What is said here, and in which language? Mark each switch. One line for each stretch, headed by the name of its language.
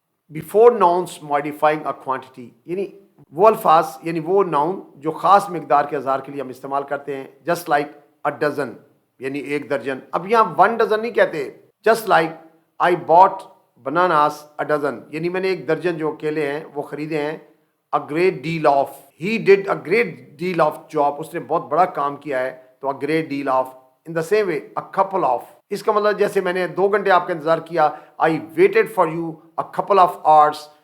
English: before nouns modifying a quantity,
Urdu: یعنی وہ الفاظ یعنی وہ ناؤن جو خاص مقدار کے اظہار کے لیے ہم استعمال کرتے ہیں.
English: just like a dozen,
Urdu: یعنی ایک درجن. اب یہاں
English: one dozen
Urdu: نہیں کہتے.
English: just like I bought bananas a dozen,
Urdu: یعنی میں نے ایک درجن جو کیلے ہیں وہ خریدے ہیں.
English: A great deal of. He did a great deal of job.
Urdu: اس نے بہت بڑا کام کیا ہے.
English: تو a great deal of. In the same way, a couple of.
Urdu: اس کا مطلب جیسے میں نے 2 گھنٹے آپ کا انتظار کیا.
English: I waited for you a couple of hours.